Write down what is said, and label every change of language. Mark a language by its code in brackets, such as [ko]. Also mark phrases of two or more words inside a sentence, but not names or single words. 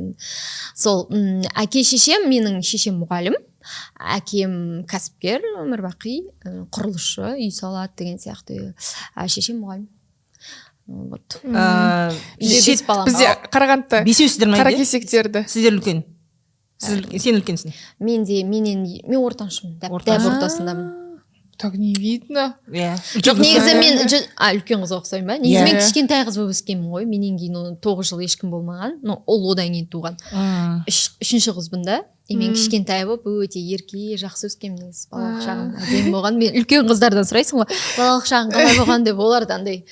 [kk] Сол әке шешем, менің шешем мұғалім, әкем кәсіпкер, өмірбақи, құрылысшы, үй салады деген сияқты. Шешем мұғалім. Бізде Қарағандыда Қаракесектерді. Сіздер үлкен. Сен үлкенсің. Мен ортаншымын. Дәп ортасындамын. [ru] Так не видно. [kk] Жоқ, негізі мен үлкен қызға ұқсаймын ба? Негізі мен кішкентай қыз болып өскенмін ғой. Менен кейін 9 жыл ешкім болмаған. Ол одан кейін туған. Үшінші қызбын да. Мен кішкентай болып өте ерке, жақсы өскенмін негізі. Балалық шағым әдемі болған. Мен үлкен қыздардан сұрайсың ғой, балалық шағың қалай болған деп, олар да андай